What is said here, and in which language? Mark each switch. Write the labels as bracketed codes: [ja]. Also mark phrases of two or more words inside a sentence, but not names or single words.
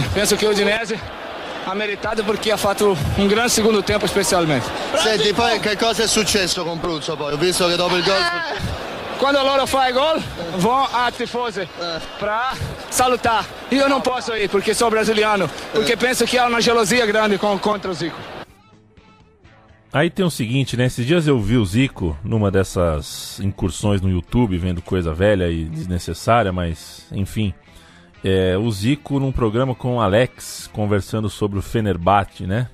[it] Penso che o Udinese ha meritato perché ha fatto un gran secondo tempo specialmente. Senti, poi che cosa è successo con Pruzzo poi? Ho visto che dopo il gol... Quando loro fa il gol, [pt] vão a tifosi para salutar. [it] Io non posso ir perché sono brasiliano, [pt] porque penso que há uma gelosia grande contra o Zico. Aí tem o seguinte, né? Esses dias eu vi o Zico numa dessas incursões no YouTube, vendo coisa velha e desnecessária, mas enfim. O Zico num programa com o Alex, conversando sobre o Fenerbahçe, né?